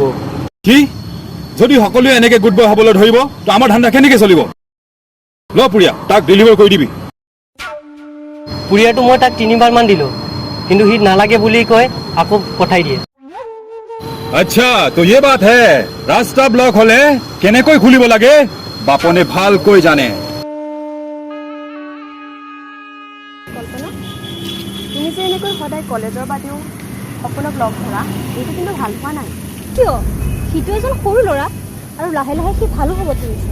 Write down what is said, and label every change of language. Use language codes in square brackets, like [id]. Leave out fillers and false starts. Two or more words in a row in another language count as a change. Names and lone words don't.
[as] কি? যদি সকলোৱে এনেকে [en] good boy [as] হ'বলৈ ধৰিব, তো আমাৰ ধান্দা কেনেকৈ চলিব? ল পুৰীয়া, তাক ডেলিভাৰ কৰি দিবি। পুৰীয়াটো মই তাক 3বাৰমান দিলোঁ, কিন্তু সি নালাগে বুলি কৈ আকৌ পঠাই দিয়ে। [hi] अच्छा, तो ये बात है। [as] ৰাস্তা ব্লক হ'লে কেনেকৈ খুলিব লাগে বাপনে ভালকৈ জানে। কল্পনা, তুমি যে এনেকৈ সদায় কলেজৰ বাদেও সকলোক লগ ধৰা, এইটো কিন্তু ভাল পোৱা নাই। কিয়? সিটো এজন সৰু ল'ৰা, আৰু লাহে লাহে সি ভালো হ'ব ধৰিছে।